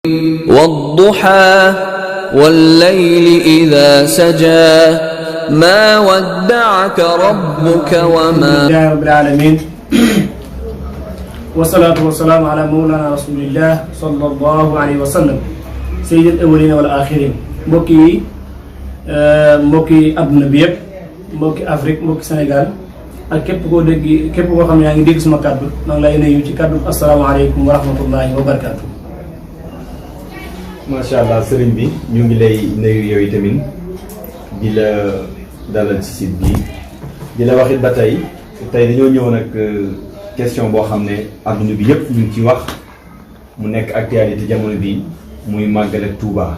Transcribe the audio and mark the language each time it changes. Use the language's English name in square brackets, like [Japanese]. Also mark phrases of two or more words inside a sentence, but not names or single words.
[Arabic] والضحى والليل إذا سجى ما ودعك ربك وما لله رب العالمين والصلاة والسلام على مولانا رسول الله صلى الله عليه وسلم سيد الأولين والآخرين [Wolof] mbokki àdduna bi yëpp mbokki Afrique mbokki Sénégal ak képp koo xam ne yaa ngi dégg suma kàddu maa ngi lay nuyu ci kàddu [Arabic] السلام عليكم ورحمة الله وبركاته. ما شاء الله [Wolof] sëriñ bi ñu ngi lay nuyu yow tamit di la dalal ci site bi di la waxit ba tey dañoo ñëw nag question boo xam ne àdduna bi yëpp ñu ngi ci wax mu nekk actualité jamono bi muy màggal ak Touba.